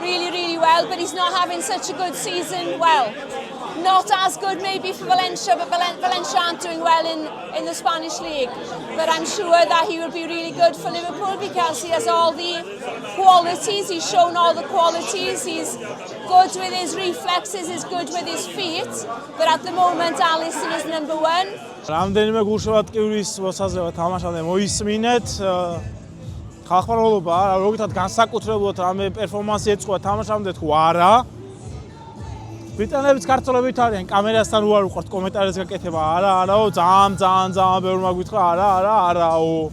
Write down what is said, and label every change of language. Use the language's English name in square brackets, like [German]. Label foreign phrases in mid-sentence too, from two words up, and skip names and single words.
[English] Really, really well, but he's not having such a good season. Well, not as good maybe for Valencia, but Valencia aren't doing well in the Spanish league. But I'm sure that he will be really good for Liverpool because he has all the qualities. He's shown all the qualities. He's good with his reflexes, he's good with his feet. But at the moment, Alisson is number 1. [Georgian] რამდენიმე გულშემატკივრის მოსაზრება თამაშამდე მოისმინეთ. ხალხმრავლობა როგორ განსაკუთრებულად რამე პერფორმანსი ეწყობა თამაშამდე თუ არა. ბრიტანელებიც ქართველებით არიან, კამერასთან უარ უყვართ კომენტარებს გაკეთება. არაო, ძალიან ბევრმა გითხრა, არაო.